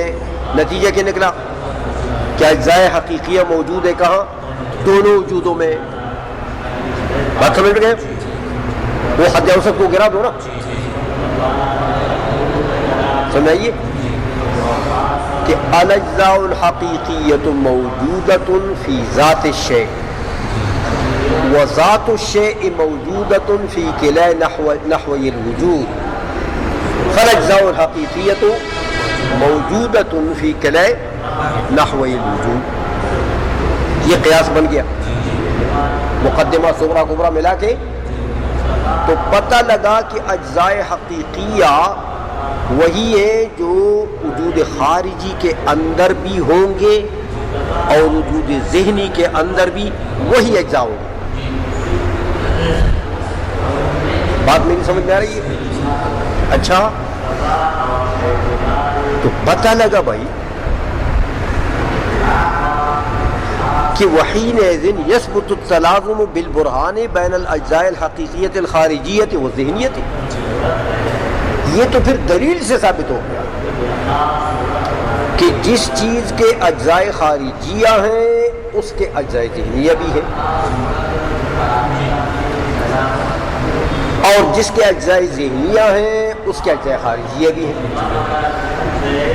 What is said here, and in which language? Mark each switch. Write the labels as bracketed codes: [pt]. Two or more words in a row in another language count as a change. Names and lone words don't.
[ur] نتیجہ کیا نکلا کہ اجزائے حقیقیہ موجود ہے کہاں؟ دونوں وجودوں میں. بات سمجھ گئے؟ وہ حد اوسط کو گرا دو نا, سمجھائیے کہ [ar] الاجزاء الحقیقیۃ موجودۃ فی ذات الشیء وذات الشیء موجودۃ فی کلا نحوی الوجود فالاجزاء الحقیقیۃ موجودۃ فی کلا نحوی الوجود. [ur] یہ قیاس بن گیا. مقدمہ صغرا کبرا ملا کے تو پتہ لگا کہ اجزائے حقیقیہ وہی ہے جو وجود خارجی کے اندر بھی ہوں گے اور وجود ذہنی کے اندر بھی وہی اجزاء ہوں گے. بات میری سمجھ میں آ رہی ہے؟ اچھا, تو پتہ لگا بھائی کہ [ar] وحینئذ یثبت التلازم بالبرہان بین الاجزاء الحقیقیۃ الخارجیۃ والذہنیۃ. [ur] یہ تو پھر دلیل سے ثابت ہو گیا کہ جس چیز کے اجزائے خارجیہ ہیں اس کے اجزائے ذہنیہ بھی ہیں, اور جس کے اجزائے ذہنیہ ہیں اس کے اجزائے خارجیہ بھی ہیں.